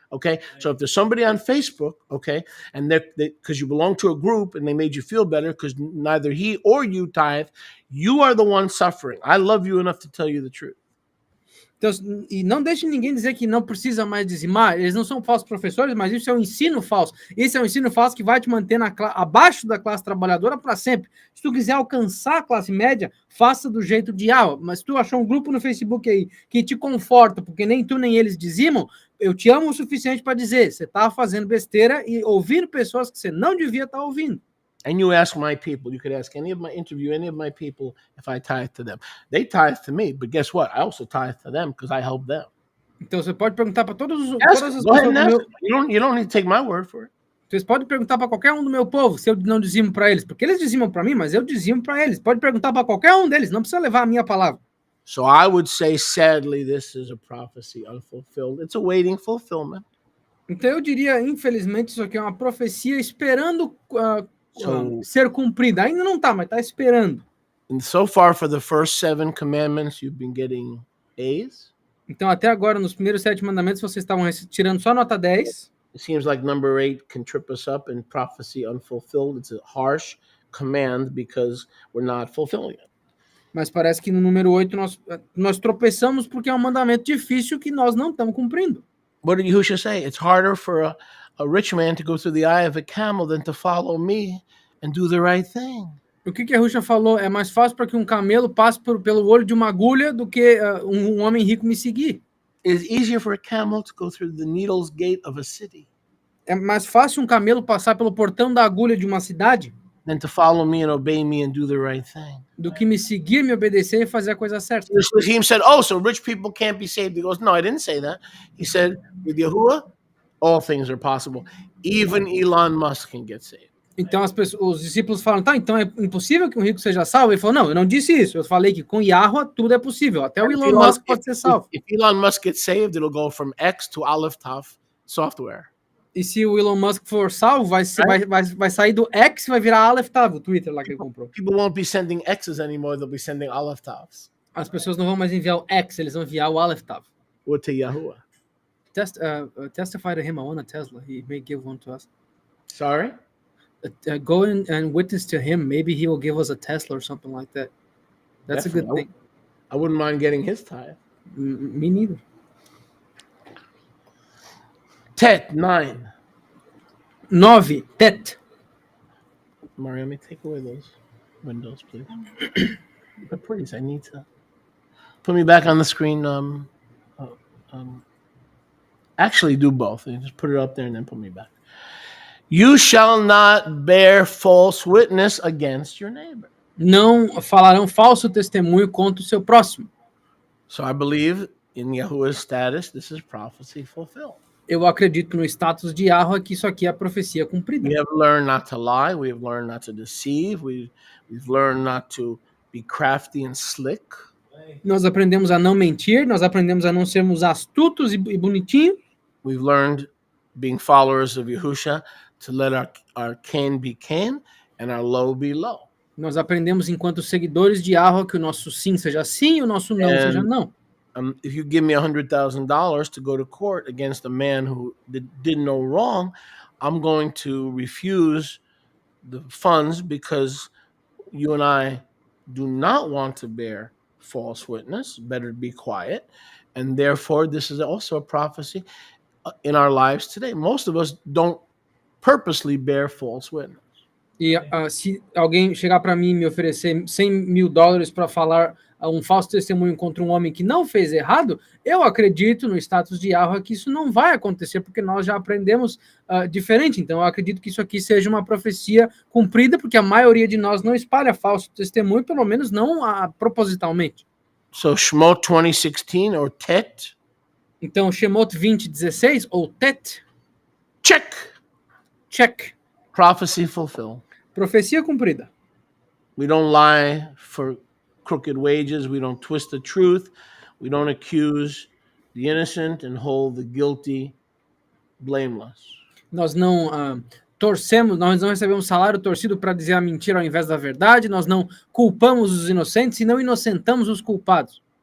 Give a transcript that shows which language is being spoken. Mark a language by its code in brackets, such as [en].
[en] Okay, so if there's somebody on Facebook, okay, and because you belong to a group and they made you feel better because neither he or you tithe, you are the one suffering. I love you enough to tell you the truth. [pt] Então, e não deixe ninguém dizer que não precisa mais dizimar. Eles não são falsos professores, mas isso é um ensino falso. Esse é um ensino falso que vai te manter abaixo da classe trabalhadora para sempre. Se tu quiser alcançar a classe média, faça do jeito de Mas se tu achou um grupo no Facebook aí que te conforta, porque nem tu nem eles dizimam, eu te amo o suficiente para dizer, você está fazendo besteira e ouvindo pessoas que você não devia estar ouvindo. [en] And you ask my people, you could ask any of my people if I tithe to them. They tithe to me, but guess what? I also tithe to them because I help them. [pt] Então você pode perguntar para todas as pessoas do meu... [en] You don't need to take my word for it. [pt] Vocês podem perguntar para qualquer um do meu povo se eu não dizimo para eles, porque eles dizimam para mim, mas eu dizimo para eles. Pode perguntar para qualquer um deles, não precisa levar a minha palavra. [en] So I would say, sadly, this is a prophecy unfulfilled. It's awaiting fulfillment. [pt] Então eu diria, infelizmente, isso aqui é uma profecia esperando ser cumprida. Ainda não está, mas está esperando. [en] And so far, for the first 7 commandments, you've been getting A's. [pt] Então, até agora, nos primeiros 7 mandamentos, vocês estavam tirando só nota 10. [en] It seems like number 8 can trip us up in prophecy unfulfilled. It's a harsh command because we're not fulfilling it. [pt] Mas parece que no número 8 nós tropeçamos porque é um mandamento difícil que nós não estamos cumprindo. [en] What did Yahushua say? It's harder for a rich man to go through the eye of a camel than to follow me and do the right thing. [pt] O que a Ruxa falou? É mais fácil para que um camelo passe pelo olho de uma agulha do que um homem rico me seguir. [en] It is easier for a camel to go through the needle's gate of a city [pt] É mais fácil um camelo passar pelo portão da agulha de uma cidade [en] than to follow me and obey me and do the right thing. [pt] do que me seguir, me obedecer e fazer a coisa certa. [en] So Shloshim said, "Oh, so rich people can't be saved." He goes, "No, I didn't say that." He said, "With Yahuwah, all things are possible. Even Elon Musk can get saved." [pt] Então os discípulos falam, tá, então é impossível que um rico seja salvo? Ele falou, não, eu não disse isso. Eu falei que com Yahweh tudo é possível. Até o Elon Musk pode ser salvo. [en] If Elon Musk gets saved, it'll go from X to Aleph Tav software. [pt] E se o Elon Musk for salvo, vai sair do X e vai virar Aleph Tav, o Twitter lá que ele comprou. [en] People won't be sending X's anymore. They'll be sending Aleph Tavs. [pt] As pessoas não vão mais enviar o X, eles vão enviar o Aleph Tav. [en] Or to Yahuwah. Testify to him, I want a Tesla. He may give one to us. Sorry? Go in and witness to him. Maybe he will give us a Tesla or something like that. That's Definitely. a good thing. I wouldn't mind getting his tithe. Me neither. Tet 9. 9. Tet. Mariam, may take away those windows, please. But please, I need to put me back on the screen. Actually, do both. You just put it up there and then put me back. You shall not bear false witness against your neighbor. [pt] Não falarão falso testemunho contra o seu próximo. [en] So I believe in Yahuwah's status, this is prophecy fulfilled. [pt] Eu acredito no status de Yahweh que isso aqui é a profecia cumprida. [en] We have learned not to lie. We have learned not to deceive. We've learned not to be crafty and slick. [pt] Nós aprendemos a não mentir, nós aprendemos a não sermos astutos e bonitinhos. [en] We've learned, being followers of Yahusha, to let our can be can and our low be low. [pt] Nós aprendemos, enquanto seguidores de Yahweh, que o nosso sim seja sim e o nosso não seja não. [en] If you give me $100,000 to go to court against a man who did no wrong, I'm going to refuse the funds because you and I do not want to bear false witness. Better be quiet. And therefore, this is also a prophecy in our lives today. Most of us don't purposely bear false witness. [pt] E se alguém chegar para mim e me oferecer $100,000 para falar um falso testemunho contra um homem que não fez errado, eu acredito no status de Yahweh que isso não vai acontecer, porque nós já aprendemos diferente. Então eu acredito que isso aqui seja uma profecia cumprida, porque a maioria de nós não espalha falso testemunho, pelo menos não propositalmente. [en] So Shemot 20:16 or Tet. [pt] Então Shemot 20:16 ou Tet. [en] Check. Prophecy fulfilled. [pt] Profecia cumprida. [en] We don't lie for crooked wages. We don't twist the truth. We don't accuse the innocent and hold the guilty blameless. [pt] Nós não torcemos, nós não recebemos salário torcido para dizer a mentira ao invés da verdade. Nós não culpamos os inocentes e não inocentamos os culpados.